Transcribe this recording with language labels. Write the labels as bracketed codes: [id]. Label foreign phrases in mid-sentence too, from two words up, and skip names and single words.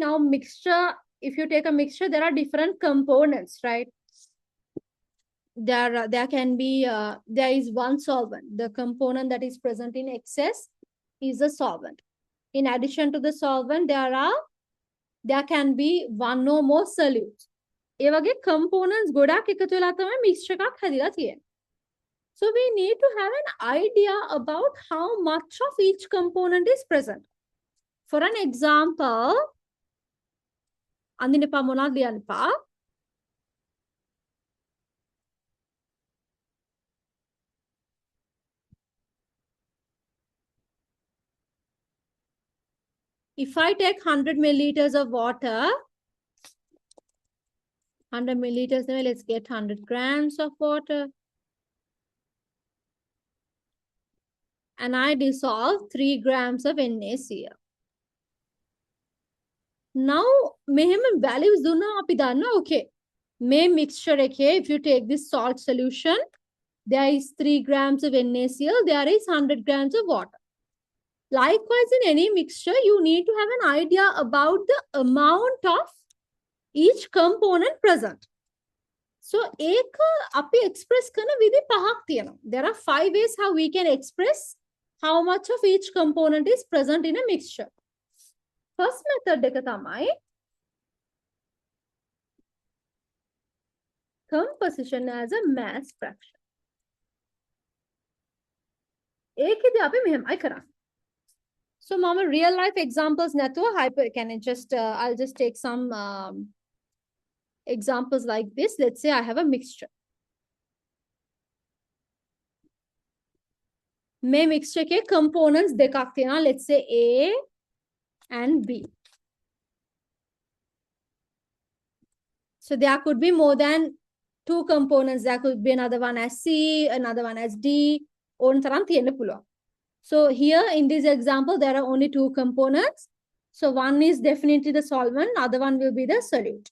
[en] Now mixture, if you take a mixture, there are different components, right? There can be, there is one solvent. The component that is present in excess is a solvent. In addition to the solvent, there can be one or more solutes. [si] ඒ වගේ components ගොඩක් එකතු වෙලා තමයි mixture එකක් හැදිලා තියෙන්නේ. [en] So we need to have an idea about how much of each component is present. For an example, [si] අඳින්න එපා මොනවද ලියන්න එපා. [en] If I take 100 milliliters of water, 100 milliliters, let's get 100 grams of water. And I dissolve 3 grams of NaCl. Now, [si] මෙහෙම values දුන්නා අපි දන්නවා, okay. මේ mixture එකේ, [en] if you take this salt solution, there is 3 grams of NaCl, there is 100 grams of water. Likewise, in any mixture, you need to have an idea about the amount of each component present. So, [si] ඒක අපි express කරන විදි පහක් තියෙනවා. [en] There are 5 ways how we can express how much of each component is present in a mixture. First method [si] එක තමයි [en] composition as a mass fraction. [si] ඒකෙදි අපි මෙහෙමයි කරන්නේ. [en] So, mama, real life examples නැතුව hyper can I just I'll just take some examples like this. Let's say I have a mixture. [si] මේ mixture එකේ components දෙකක් තියෙනවා. [en] Let's say A and B. So there could be more than 2 components. There could be another one as C, another one as D. [si] ඕන තරම් තියෙන්න පුළුවන්. [en] So here in this example, there are only 2 components. So one is definitely the solvent, other one will be the solute.